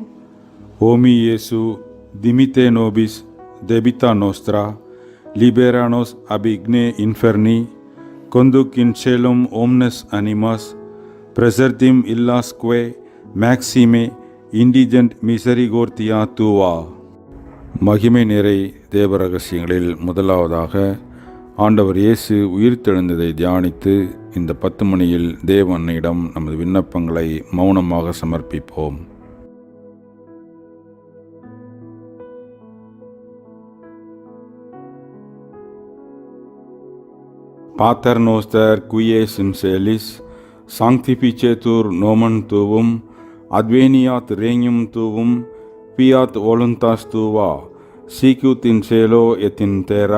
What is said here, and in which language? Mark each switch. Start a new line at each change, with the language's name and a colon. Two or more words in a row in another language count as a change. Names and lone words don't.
Latin: O mi Iesu, dimitte nobis debita nostra, libera nos ab igne inferni, conduc in caelum omnes animas, presertim illasque maxime indigent misericordia tua.
Tamil: மகிமை நிறை தேவ ரகசியங்களில் முதலாவதாக ஆண்டவர் இயேசு உயிர்த்தெழுந்ததை தியானித்து இந்த 10 மணியில் தேவனிடம் நமது விண்ணப்பங்களை மௌனமாக சமர்ப்பிப்போம்.
Latin: Pater noster qui es in celis, sanctificetur nomen tuum, adveniat regnum tuum, fiat voluntas tua, sicut in cielo et in terra.